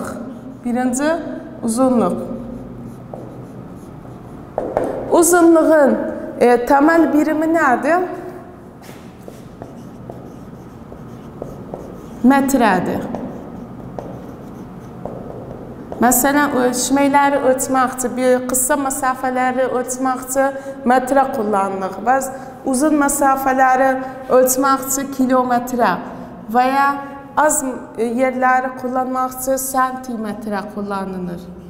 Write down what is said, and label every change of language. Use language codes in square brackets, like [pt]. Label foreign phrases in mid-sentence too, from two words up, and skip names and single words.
[az] Birinci uzunluq. Uzunluğun temel birimi nədir? Metredir. Mesela ölçməkləri ölçmək üçün, bir qısa məsafələri ölçmək üçün metre kullanırıq. Bəs uzun məsafələri ölçmək üçün kilometre veya az yerləri kullanmaq üçün santimetre kullanılır.